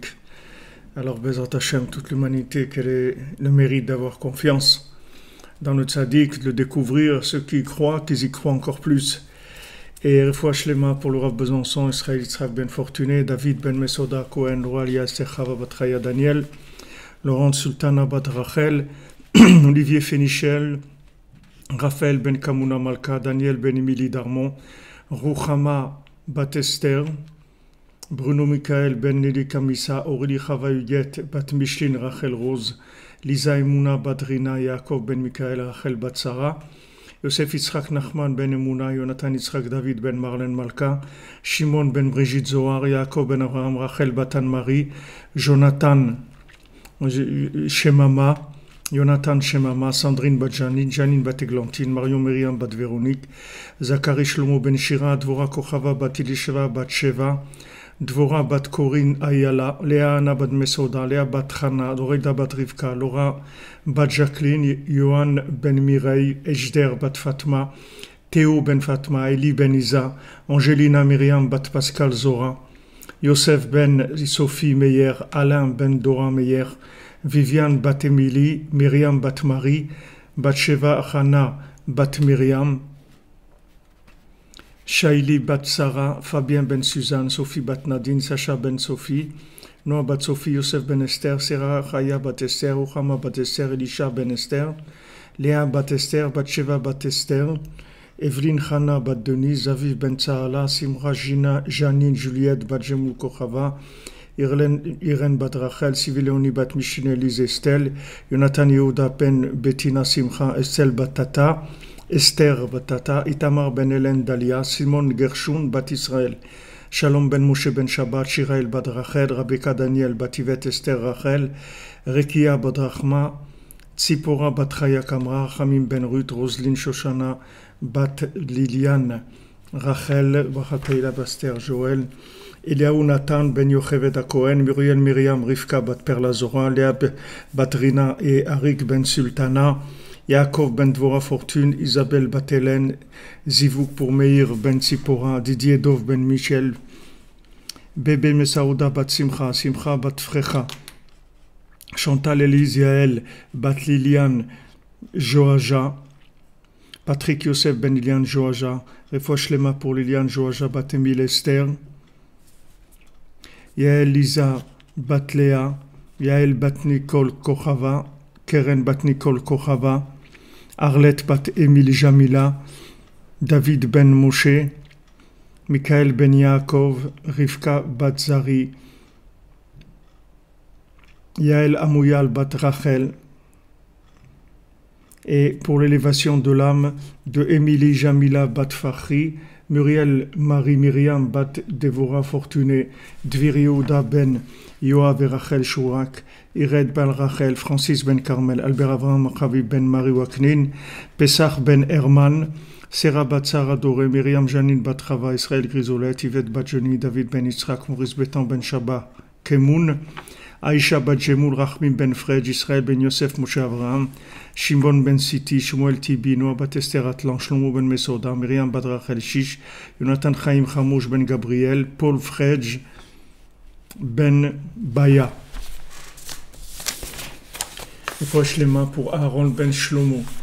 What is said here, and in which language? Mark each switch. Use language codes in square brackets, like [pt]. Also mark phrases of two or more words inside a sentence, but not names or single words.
[fr] Alors, [he] בעזרת השם, [fr] toute l'humanité, quel est le mérite d'avoir confiance dans le tzaddik, de le découvrir, ceux qui y croient, qu'ils y croient encore plus. Et [he] רפואה שלמה [fr] pour le Rav Besançon, Israël Yitzhak Ben Fortuné, David Ben Mesoda Cohen, Roa Elias Chava Batraya Daniel, Laurent Sultana Bat Rachel, Olivier Fénichel, Raphaël Ben Kamuna Malka, Daniel Ben Emily Darmon, Rouchama Bat Esther, Bruno Michael Ben Nelly Kamissa, Aurélie Chava Huguette, Bat Micheline Rachel Rose, Lisa Emouna Badrina, Yaakov Ben Michael Rachel Bat Sarah, Yosef Yitzhak Nachman Ben Emouna, Jonathan Yitzhak David Ben Marlène Malka, Shimon Ben Brigitte Zohar, Yaakov Ben Abraham Rachel Batan Marie, Jonathan Shemama, Jonathan Shemama, Sandrine Bat Janine, Janine Bat Eglantine, Marion Myriam Bat Véronique, Zachary Shlomo Ben Shira, Dvora Kochava Bat Elisheva Bat Sheva, Dvora Bat Corinne Ayala, Léa Anna Bat Mesoda, Léa Bat Chana, Doreda Bat Rivka, Laura Bat Jacqueline, Yohan Ben Mireille, Ejder Bat Fatma, Théo Ben Fatma, Eli Ben Isa, Angelina Myriam Bat Pascal Zora, Yosef Ben Sophie Meyer, Alain Ben Dora Meyer, Viviane Bat Emily, Myriam Bat Marie, Bat Sheva Hana Bat Myriam, Shaili Bat Sarah, Fabien Ben Suzanne, Sophie Bat Nadine, Sacha Ben Sophie, Noah Bat Sophie, Yosef Ben Esther, Sarah Chaya Bat Esther, Uchama Bat Esther, Elisha Ben Esther, Léa Bat Esther, Bat Sheva Bat Esther, Evelyne Chana Bat Denise, Aviv Ben Tsahala, Simra Gina, Janine Juliette Bat Jemul Kochava, Irène Bat Rachel, Sivileoni Bat Mishine Elise Estelle, Jonathan Yehuda Ben Bettina Simcha, Estelle Bat Tata, Esther Batata, Itamar Ben Hélène Dalia, Simon Gershon Bat Israël, Shalom Ben Moshe Ben Shabbat, Shirael Bat Rachel, Rebecca Daniel Bat Yvette Esther Rachel, Rekia Bat Rachma, Tzipora Bat Chaya Kamra, Hamim Ben Ruth, Roselyne Shoshana Bat Liliane, Rachel, Bachatayla Baster Joël, Eliaou Nathan Ben Yocheved Cohen, Muriel Myriam Rivka Bat Perla Zora, Léa Bat Rina et Arik Ben Sultana, Yaakov Ben Dvora Fortune, Isabelle Batelen, Zivouk pour Meir Ben Tzipora, Didier Dov Ben Michel, Bébé Mesaouda Bat Simcha, Simcha Bat Frecha, Chantal Elise Yael Bat Liliane Joaja, Patrick Yosef Ben Liliane Joaja, [he] רפואה שלמה [fr] pour Liliane Joaja Bat Emile Esther, Yael Lisa Bat Léa, Yael Bat Nicole Kochava, Keren Bat Nicole Kochava, Arlette Bat Émile Jamila, David Ben Moshe, Michael Ben Yaakov, Rivka Bat Zari, Yael Amouyal Bat Rachel, et pour l'élévation de l'âme de Émilie Jamila Bat Fahri, Muriel Marie Myriam Bat Devora Fortuné, Dvir Yehuda Ben Yoav et Rachel Chourak, Ired Ben Rachel, Francis Ben Carmel, Albert Avraham Chavi Ben Marie Waknin, Pesach Ben Herman, Sarah Bat Sarah Doré, Myriam Janine Bat Chava, Israël Grisolet, Yvette Bat Jeni, David Ben Yitzhak, Maurice Betan Ben Shaba, Kemoun, Aïcha Bat Jemoul, Rachmim Ben Fred, Israël Ben Yosef Moshe Avraham, Shimon Ben Siti, Shmuel Tibi, Noah Bat Esther Atlan, Shlomo Ben Mesoda, Myriam Bat Rachel Shish, Jonathan Chaim Chamouch Ben Gabriel, Paul Fredj Ben Baya. Et poche les mains pour Aaron Ben Shlomo.